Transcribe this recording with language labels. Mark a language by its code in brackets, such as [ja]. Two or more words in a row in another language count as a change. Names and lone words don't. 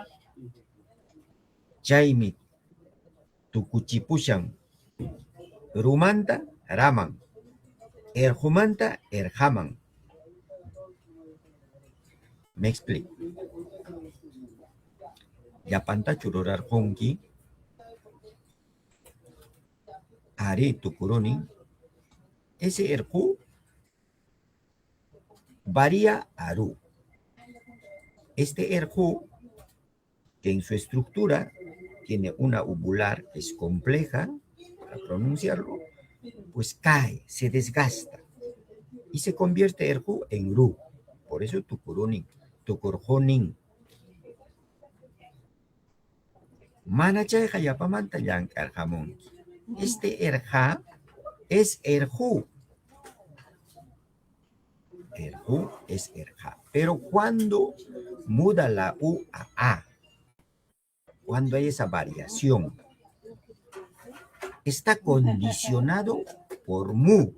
[qu] Chaymi tukuchipushan rumanta raman. Erqumanta erqaman. [es] Me explico. [qu] Llapantachu rurarqunki. Ari tukurunin. [es] Ese erqu varía a ru. Este erqu, que en su estructura tiene una uvular, es compleja para pronunciarlo, pues cae, se desgasta y se convierte erqu en ru. Por eso [qu] tukurunin, tukurjonin. Mana chayqa yapamanta llankarhamunki. [es] Este erja es erju. Erju es erja. Pero cuando muda la U a, cuando hay esa variación, está condicionado por mu.